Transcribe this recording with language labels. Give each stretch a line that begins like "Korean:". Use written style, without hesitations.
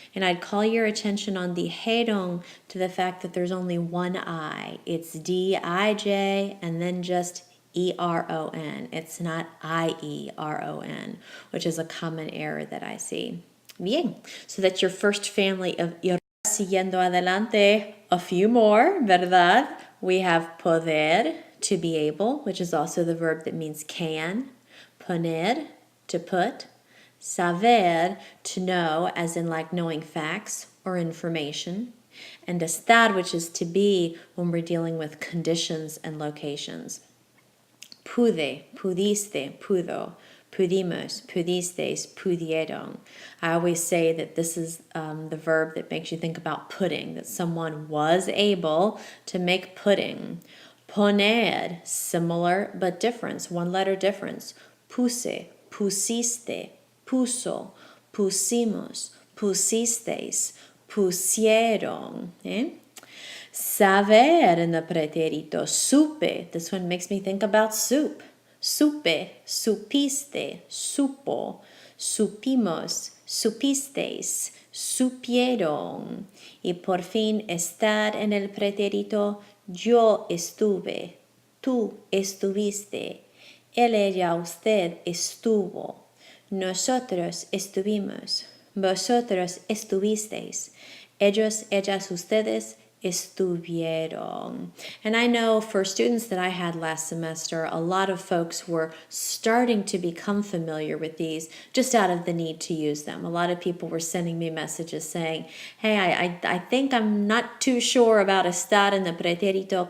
English: And I'd call your attention on dijeron to the fact that there's only one I. It's D-I-J and then just E-R-O-N. It's not I-E-R-O-N, which is a common error that I see. Bien, so that's your first family of ir.
Spanish: Siguiendo adelante,
English: a few more,
Spanish: ¿verdad?
English: We have poder, to be able, which is also the verb that means can. Poner, to put. Saber, to know, as in like knowing facts or information. And estar, which is to be when we're dealing with conditions and locations.
Spanish: Pude, pudiste, pudo, pudimos, pudisteis, pudieron.
English: I always say that this is the verb that makes you think about pudding, that someone was able to make pudding. Poner, similar but difference, one letter difference.
Spanish: Puse, pusiste, puso, pusimos, pusisteis, pusieron.
English: Saber in the pretérito, supe. This one makes me think about soup.
Spanish: Supe, supiste, supo, supimos, supisteis, supieron. Y por fin, estar en el pretérito, yo estuve, tú estuviste, él, ella, usted estuvo, nosotros estuvimos, vosotros estuvisteis, ellos, ellas, ustedes estuvieron.
English: And I know for students that I had last semester, a lot of folks were starting to become familiar with these just out of the need to use them. A lot of people were sending me messages saying, hey, I think I'm not too sure about estar in the pretérito.